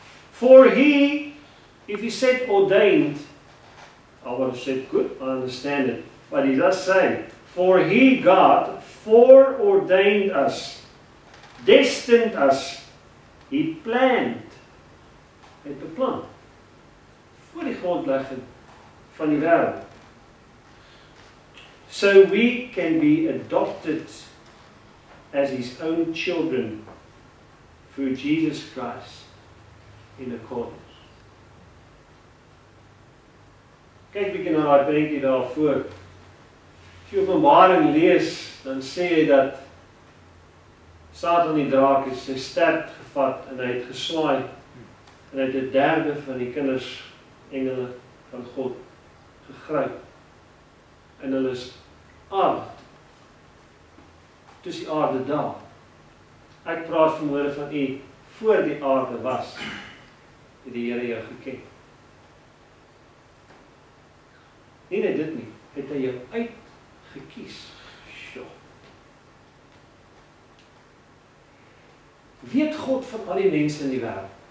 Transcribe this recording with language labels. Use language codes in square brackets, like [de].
[en] For he, if he said ordained, I would have said good, I understand it. But he does say, for he, God, foreordained us, destined us, he planned. [af] Het beplan. Voor die grondlegging van die wêreld. [en] So we can be adopted as his own children through Jesus Christ in accordance. [af] Kyk bietjie na daai prentjie daarvoor. As jy Openbaring lees, dan sê hy dat Satan die draak het sy stert gevat en hy het geswaai en hy het 'n derde van die kinders, engele van God, gegryp. En hulle is aard. Dis die aarde daar. Ek praat vanmôre van u, voor die aarde was, het die Here jou geken. Nie net dit nie, het hy jou uitgekies. Sjoe. Weet God van al die mense in die wêreld?